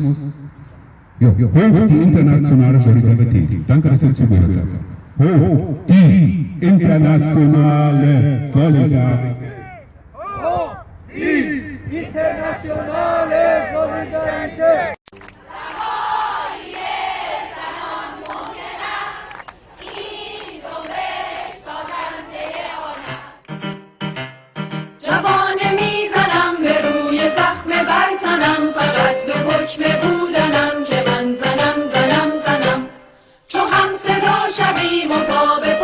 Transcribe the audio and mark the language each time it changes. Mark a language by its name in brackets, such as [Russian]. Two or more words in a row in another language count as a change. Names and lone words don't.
[German] Ja, hoch die internationale Solidarität. Danke, dass ihr zugehört habt. Hoch die internationale Solidarität. Hoch die internationale Solidarität. [Persian] جوانه میزنم به روی زخم برتنم فقط به حکم بودنم که من زنم چو هم صدا شویم و پا به